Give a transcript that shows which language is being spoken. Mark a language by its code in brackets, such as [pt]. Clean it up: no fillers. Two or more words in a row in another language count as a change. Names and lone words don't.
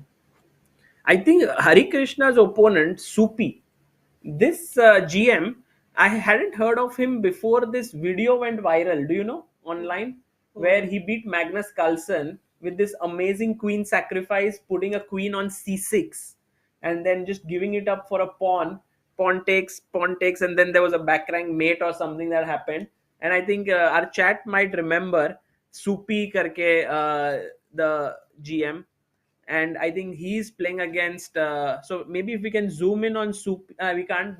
[en] I think Harikrishna's opponent, Supi, this GM, I hadn't heard of him before this video went viral. Do you know? Online, where he beat Magnus Carlsen with this amazing queen sacrifice, putting a queen on c6 and then just giving it up for a pawn. Pawn takes, and then there was a back rank mate or something that happened. And I think our chat might remember Supi karke the GM. And I think he's playing against. So maybe if we can zoom in on Supi, we can't.